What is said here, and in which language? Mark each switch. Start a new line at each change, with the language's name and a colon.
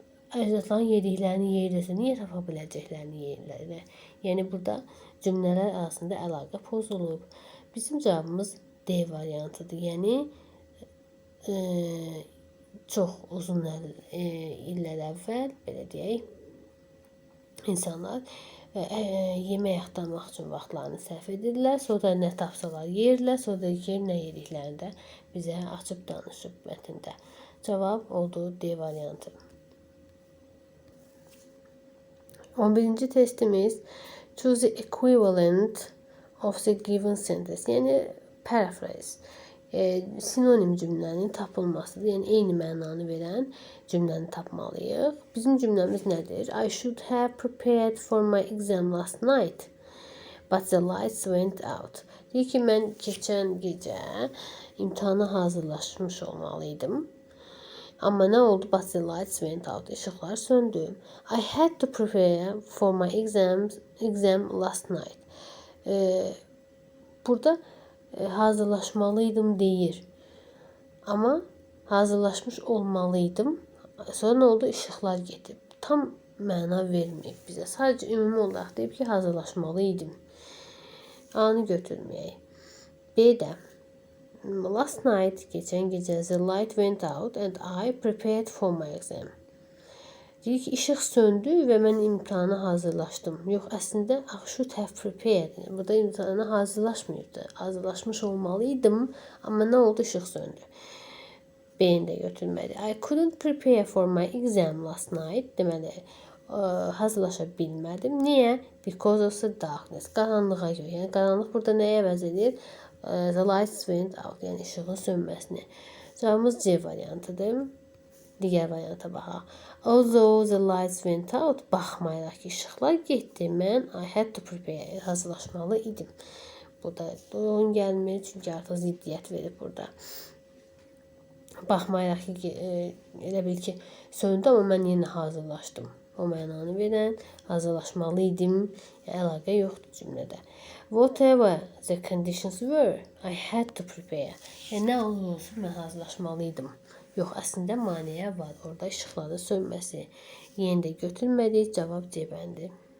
Azerbaijani: Əgər əcdadların yediklərini yeyirlərsə, niyə tapa biləcəklərini yeyirlər? Yəni, burada cümlələr arasında əlaqə pozulub. Bizim cavabımız D variantıdır. Yəni, çox uzun illər əvvəl, belə deyək, insanlar yemək axtarmaq üçün vaxtlarını sərf edirlər. Sonra nə tapsalar yerlər, sonra nə yediklərini də bizə açıb danışıb mətndə. Cavab oldu D variantı. 11-ci testimiz
English: choose the equivalent of the given sentence.
Azerbaijani: Yəni paraphrase. Sinonim cümlənin tapılmasıdır. Yəni eyni mənanı verən cümləni tapmalıyıq. Bizim cümləmiz nədir?
English: I should have prepared for my exam last night, but the lights went out.
Azerbaijani: Deyir ki, mən keçən gecə imtahana hazırlaşmış olmalıydım. Amma nə oldu?
English: But the lights went out.
Azerbaijani: İşıqlar söndü.
English: I had to prepare for my exam last night.
Azerbaijani: Burada hazırlaşmalıydım deyir. Amma hazırlaşmış olmalıydım. Sonra nə oldu? İşıqlar getib. Tam məna verməyib bizə. Sadəcə ümumi olaraq deyib ki, hazırlaşmalıydım. A-nı götürməyək. B-də
English: last night,
Azerbaijani: geçən gecə,
English: the light went out and I prepared for my exam.
Azerbaijani: Deyir ki, işıq söndü və mən imtahana hazırlaşdım. Yox, əslində
English: I should have prepared.
Azerbaijani: Burada imtahana hazırlaşmıydı. Hazırlaşmış olmalıydım, amma nə oldu? İşıq söndü. B-ni də götürməli.
English: I couldn't prepare for my exam last night.
Azerbaijani: Deməli, hazırlaşa bilmədim. Niyə?
English: Because of the darkness.
Azerbaijani: Qaranlığa görə. Yəni qaranlıq burada nəyə əvəz edir?
English: The lights went out.
Azerbaijani: Yəni işığın sönməsini. Cavabımız C variantıdır. Digər varianta baxaq.
English: Although the lights went out,
Azerbaijani: baxmayaraq ki, işıqlar getdi, mən
English: I had to prepare.
Azerbaijani: Hazırlaşmalı idim. Burada doğru gəlmir, çünki artıq ziddiyyət verib burada. Baxmayaraq ki, elə bil ki, söndü, amma mən yenə hazırlaşdım. O mənanı verən, hazırlaşmalı idim. Əlaqə yoxdur cümlədə.
English: Whatever the conditions were, I had to prepare.
Azerbaijani: Yəni, nə olur olsun, mən hazırlaşmalıydım. Yox, əslində maneə var. Orada işıqların sönməsi. Yenə də götürmədik. Cavab C bəndi.